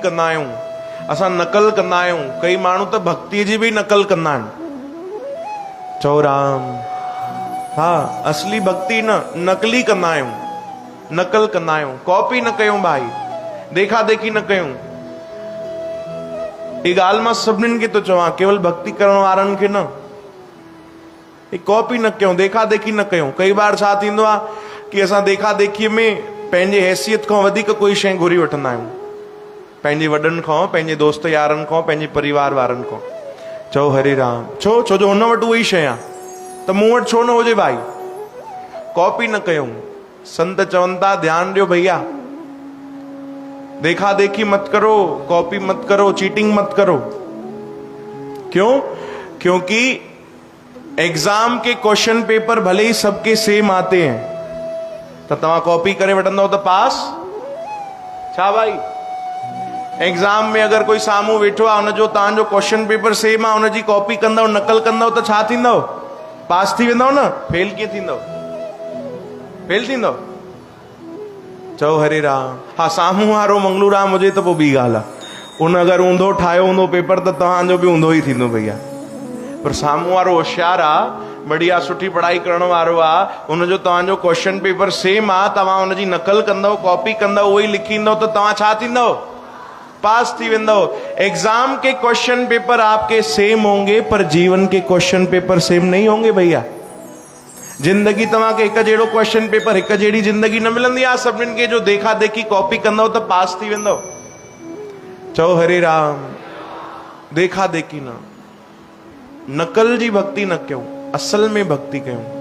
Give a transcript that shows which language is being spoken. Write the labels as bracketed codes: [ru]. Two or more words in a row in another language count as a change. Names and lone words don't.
[sd] कंदा आहियूं, असां नकल कंदा आहियूं। कई माण्हू त भक्ति जी भी नकल कंदा आहिनि। चओ राम। हाँ, असली भक्ति न, नकली कंदा आहियूं, नकल कंदा आहियूं। कॉपी न कयूं भाई, देखा देखी न कयूं। ये ॻाल्हि मां सभिनीनि खे थो चवां, केवल भक्ति करण वारनि खे न। कॉपी न कयूं, देखा देखी न कयूं। कई बार छा थींदो आहे कि असां देखा देखीअ में पंहिंजे हैसियत खां वधीक कोई शइ घुरी वठंदा आहियूं, पंहिंजे वॾनि खां, पंहिंजे दोस्त यारनि खां, पंहिंजे परिवार वारनि खां। चओ हरे राम। छो? छो जो हुन वटि उहा ई शइ आहे त मूं वटि छो न हुजे भाई। कॉपी न कयूं। संत चवनि था ध्यान ॾियो भैया, [hi] देखा देखी मत करो, कॉपी मत करो, चीटिंग मत करो। क्यों? क्योंकि एग्जाम के [en] question paper [hi] भले ही सबके सेम आते हैं, [sd] तो तव्हां कॉपी करे वठंदव तो पास छा भाई? एग्जाम में अगर कोई सामू वेठो आहे, उनजो तव्हांजो [en] question paper same [sd] आहे, उनजी कॉपी कंदव, नकल कंदव तो छा थींदव? पास थी वेंदव न। फेल कीअं थींदव? फेल थींदव। चओ हरे राम। हाँ, सामू वारो मंगलू राम हुजे तो पोइ ॿी ॻाल्हि आहे। उन अगर ऊंधो ठाहियो हूंदो पेपर त तव्हांजो बि ऊंधो ई थींदो भैया। पर सामू वारो होशियार आहे, बढ़िया सुठी पढ़ाई करण वारो आहे, उनजो तव्हांजो [en] question paper same [sd] आहे, तव्हां उनजी नकल कंदव, कॉपी कंदव, उहो ई लिखी ईंदव त तव्हां छा थींदव? पास थी वेंदव। [hi] एग्जाम के [en] question paper [hi] आपके सेम होंगे, पर जीवन के क्वेश्चन पेपर सेम नहीं होंगे भैया। [sd] जिंदगी तव्हांखे हिकु जहिड़ो क्वेश्चन पेपर, हिकु जहिड़ी जिंदगी न मिलंदी आहे सभिनीनि खे। जो देखा देखी कॉपी कंदव त पास थी वेंदव। चओ हरे राम। देखा देखी न, नकल जी भक्ति न कयूं, असल में भक्ति कयूं।